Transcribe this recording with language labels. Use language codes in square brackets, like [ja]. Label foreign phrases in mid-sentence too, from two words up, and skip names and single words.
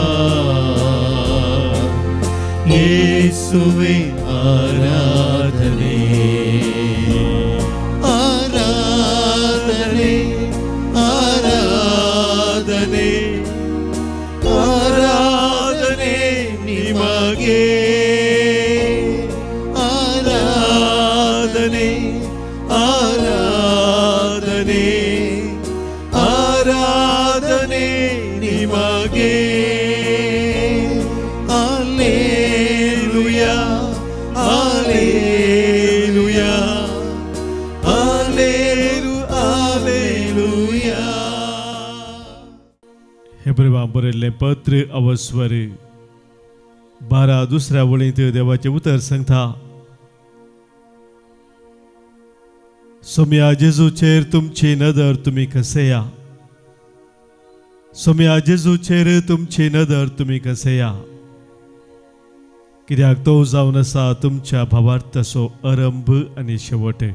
[kn] ಯೇಸುವೆ ಆರಾಧನೆ, ಆರಾಧನೆ, ಆರಾಧನೆ, ಆರಾಧನೆ ನಿಮಗೆ, ಆರಾಧನೆ, ಆರಾಧನೆ, ಆರಾಧನೆ ನಿಮಗೆ. Alleluia, Alleluia, Alleluia, Alleluia. [kok] हेब्रेवांक बरयल्लें पत्र अवस्वर 12 दुसऱ्या वळींत देवाचें उतर सांगता, सोम्या जेजूचेर तुमची नदर तुमी कसेया, सोम्या जेजूचेर तुमची नदर तुमी कसेया, कित्याक तो जावन आसा तुमच्या भावार्थाचो आरंभ आनी शेवट.